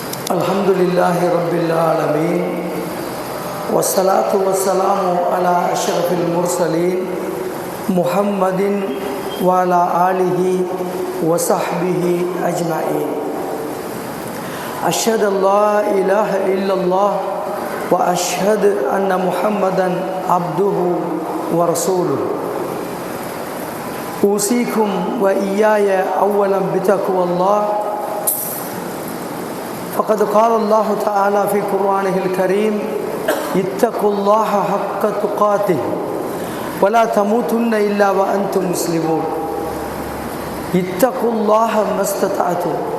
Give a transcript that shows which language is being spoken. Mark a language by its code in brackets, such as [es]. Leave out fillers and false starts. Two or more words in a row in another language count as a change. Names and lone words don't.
[ar] الحمد لله رب العالمين والصلاة والسلام على أشرف المرسلين محمد وعلى آله وصحبه أجمعين. أشهد أن لا إله إلا الله وأشهد أن محمدا عبده ورسوله. أوصيكم وإياي أولا بتقوى الله. فقد قال الله تعالى في قرآنه الكريم اتقوا الله حق تقاته ولا تموتن إلا وأنتم مسلمون. اتقوا الله ما استطعتم.